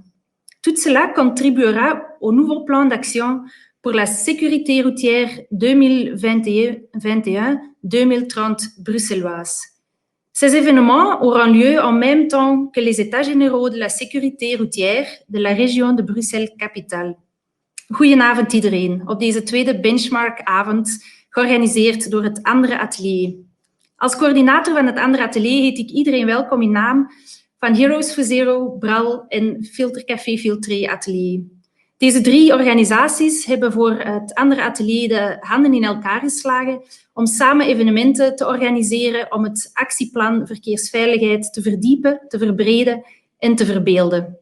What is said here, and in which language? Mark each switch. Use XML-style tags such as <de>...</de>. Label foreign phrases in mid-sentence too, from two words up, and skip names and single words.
<fr>Tout cela contribuera au nouveau plan d'action pour la sécurité routière 2021-2030 bruxelloise. Ces événements auront lieu en même temps que les États généraux de la sécurité routière de la région de Bruxelles-Capitale.</fr> <nl>Goedenavond iedereen op deze tweede benchmarkavond, georganiseerd door het andere atelier. Als coördinator van het andere atelier heet ik iedereen welkom in naam van Heroes for Zero, BRAL en Filter Café Filtré atelier. Deze drie organisaties hebben voor het andere atelier de handen in elkaar geslagen om samen evenementen te organiseren om het actieplan verkeersveiligheid te verdiepen, te verbreden en te verbeelden.</nl>